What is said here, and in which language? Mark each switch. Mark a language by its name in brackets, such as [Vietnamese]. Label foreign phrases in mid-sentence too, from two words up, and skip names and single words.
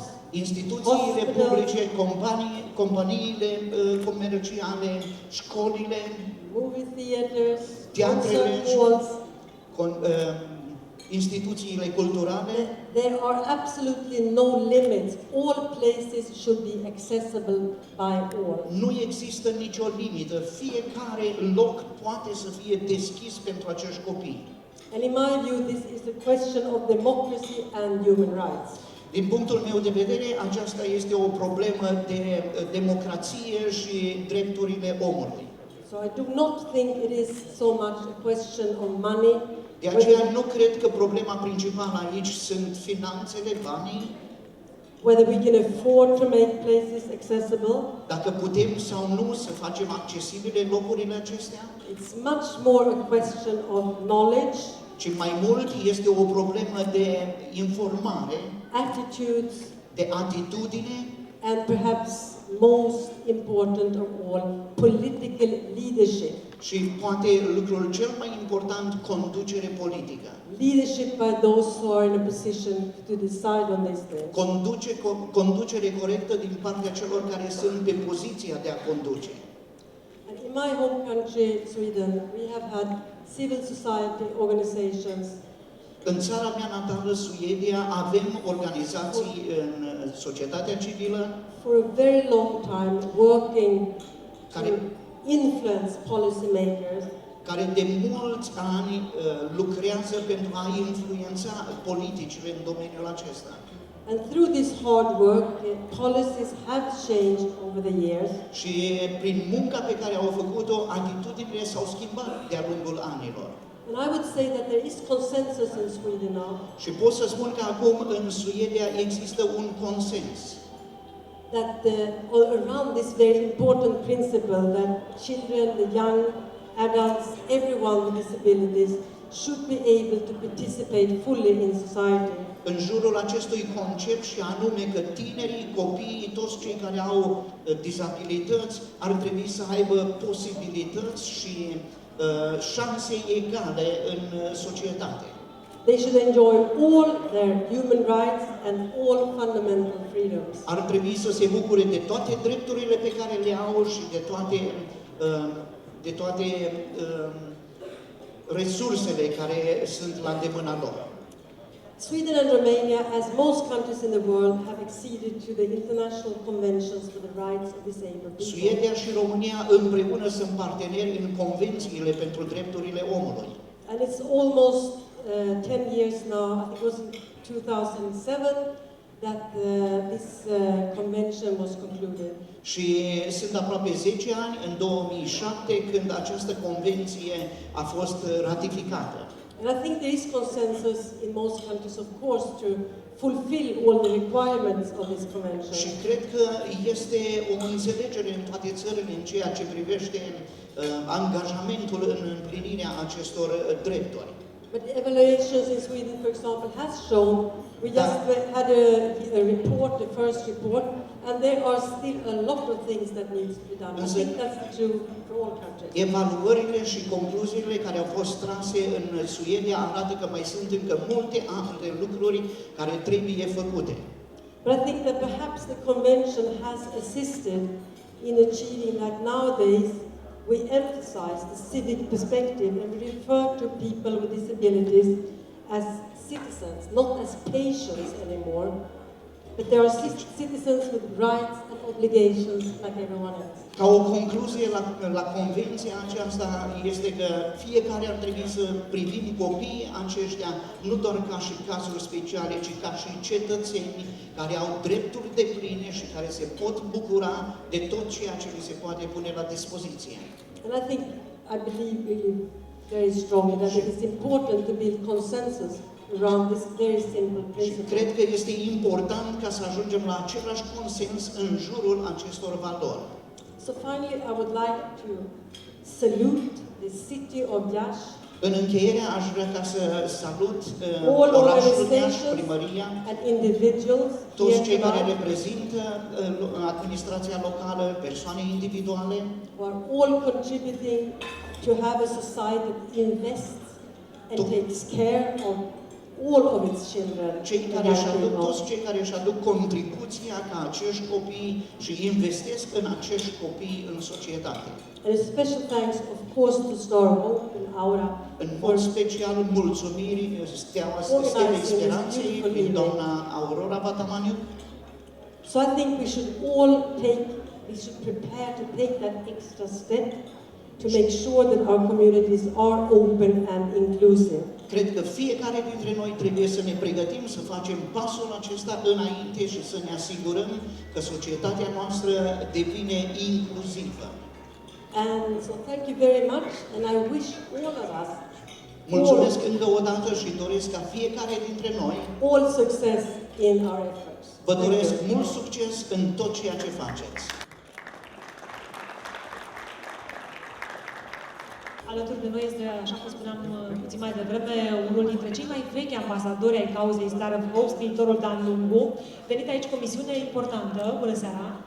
[Romanian] Instituțiile publice, companiile comerciale, școlile, [English] movie theaters, [Romanian] teatrele, [English] concert halls. [Romanian] Instituțiile culturale. [English] There are absolutely no limits. All places should be accessible by all. [Romanian] Nu există nicio limită. Fiecare loc poate să fie deschis pentru acești copii. [English] And in my view, this is a question of democracy and human rights. [Romanian] Din punctul meu de vedere, aceasta este o problemă de democrație și drepturile omului. [English] So I do not think it is so much a question of money. [Romanian] De aceea nu cred că problema principală aici sunt finanțele, banii, [English] whether we can afford to make places accessible. [Romanian] Dacă putem sau nu să facem accesibile locurile acestea. [English] It's much more a question of knowledge. [Romanian] Ci mai mult este o problemă de informare, [English] attitudes, [Romanian] de atitudine, [English] and perhaps most important of all, political leadership. [Romanian] Și poate lucrul cel mai important, conducere politică. [English] Leadership by those who are in a position to decide on these things. [Romanian] Conducere corectă din partea celor care sunt pe poziția de a conduce. [English] And in my home country, Sweden, we have had civil society organizations. [Romanian] În țara mea natală, Suedia, avem organizații în societatea civilă [English] For a very long time, working to [Romanian] care, [English] influence policymakers, [Romanian] care de mulți ani lucrează pentru a influența politicile în domeniul acesta. [English] and through this hard work, policies have changed over the years. [Romanian] Și prin munca pe care au făcut-o, atitudinile s-au schimbat de-a lungul anilor. [English] And I would say that there is consensus in Sweden now [Romanian] Și pot să spun că acum în Suedia există un consens [English] that around this very important principle that children, the young adults, everyone with disabilities should be able to participate fully in society. [Romanian] în jurul acestui concept și anume că tinerii, copiii, toți cei care au dizabilități ar trebui să aibă posibilități și șanse egale în societate. [English] They should enjoy all their human rights and all fundamental freedoms. [Romanian] Ar trebui să se bucure de toate drepturile pe care le au și de toate resursele care sunt la îndemâna lor. [English] Sweden and Romania, as most countries in the world, have acceded to the international conventions for the rights of disabled people. [Romanian] Suedia și România împreună sunt parteneri în convențiile pentru drepturile omului. [English] And it's almost 10 years now, I think it was in 2007, that this convention was concluded. [Romanian] Și sunt aproape 10 ani, în 2007, când această convenție a fost ratificată. [English] And I think there is consensus in most countries, of course, to fulfill all the requirements of this convention. [Romanian] Și cred că este o înțelegere în toate țările în ceea ce privește angajamentul în împlinirea acestor drepturi. [English] But the evaluations in Sweden, for example, has shown, we just had a report, the first report, and there are still a lot of things that needs to be done. I think that's true for all countries. [Romanian] Evaluările și concluziile care au fost trase în Suedia arată că mai sunt încă multe alte lucruri care trebuie făcute. [English] But I think that perhaps the convention has assisted in achieving that nowadays we emphasize the civic perspective and we refer to people with disabilities as citizens, not as patients anymore, but they are citizens with rights and obligations like everyone else. [Romanian] Ca o concluzie la convenția aceasta este că fiecare ar trebui să privim copiii aceștia nu doar ca și cazuri speciale, ci ca și cetățeni care au drepturi depline și care se pot bucura de tot ceea ce li se poate pune la dispoziție. [English] And I believe really very strongly that it is important to build consensus around this very simple [Romanian] Și [English] principle. [Romanian] cred că este important ca să ajungem la același consens în jurul acestor valori. [English] So finally, I would like to salute the city of Iași, [Romanian] În încheiere aș vrea ca să salut [English] all [Romanian] orașul Iași, [English] organizations [Romanian] primăria, [English] and individuals [Romanian] toți [English] here [Romanian] cei care [English] tonight [Romanian] reprezintă administrația locală, persoane individuale, [English] who are all contributing to have a society that invests and takes care of all of its children. [Romanian] toți cei care își aduc contribuția ca acești copii și investesc în acești copii în societate. [English] And a special thanks, of course, to Star of Hope in Aura [Romanian] În mod special, mulțumiri Stelei Speranței prin doamna Aurora Batamaniu. [English] So I think we should prepare to take that extra step to make sure that our communities are open and inclusive. [Romanian] Cred că fiecare dintre noi trebuie să ne pregătim să facem pasul acesta înainte și să ne asigurăm că societatea noastră devine inclusivă. [English] And so thank you very much, and I wish all of us [Romanian] Mulțumesc încă o dată și doresc ca fiecare dintre noi [English] all success in our efforts. [Romanian] vă doresc mult succes în tot ceea ce faceți. Alături de noi este, așa cum spuneam puțin mai devreme, unul dintre cei mai vechi ambasadori ai cauzei Star of Hope, scriitorul Dan Lungu, venit aici cu o misiune importantă.